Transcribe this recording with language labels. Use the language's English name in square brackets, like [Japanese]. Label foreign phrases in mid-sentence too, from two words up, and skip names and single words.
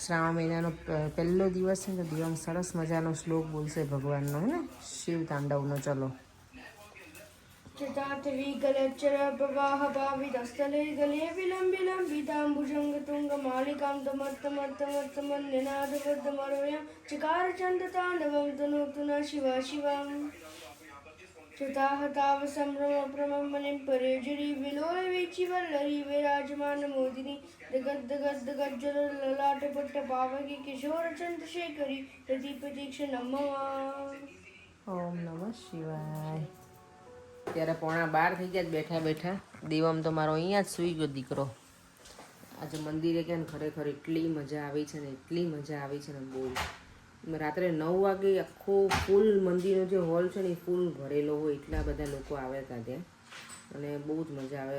[Gujarati] શ્રાવણ મહિનાનો પહેલો દિવસ છે ને તો દિવસ સરસ મજાનો શ્લોક બોલશે ભગવાનનો હે ને શિવ તાંડવનો. ચલો. [Sanskrit] चितार्थवीगलच्चर प्रवाह पावितस्थले गले विलम्बिताम्बुजङ्गतुङ्गमालिकां तमर्थमर्थमर्थमन्यनाथबद्धमरोयं चकारचन्दताण्डवं तनोतु न शिवा शिवम् चिताहतावसम्भ्रमप्रममनिं परेजरी विलोलवीचिवल्लरी विराजमानमोदिनी दगद्दगद्दगज्जलललाटपट्टपावकी किशोरचन्द्रशेखरी प्रतिप्रतीक्षणं ॐ नमः शिवाय. [Gujarati] ત્યારે 11:15 થઈ ગયા બેઠા બેઠા. દેવમ તો મારો અહીંયા જ સૂઈ ગયો દીકરો. આજે મંદિરે ગયા ને ખરેખર એટલી મજા આવી છે ને એટલી મજા આવી છે ને બહુ. રાત્રે 9 વાગે આખો ફૂલ મંદિરનો જે હોલ છે ને એ ફૂલ ભરેલો હોય એટલા બધા લોકો આવ્યા હતા ત્યાં અને બહુ જ મજા આવે.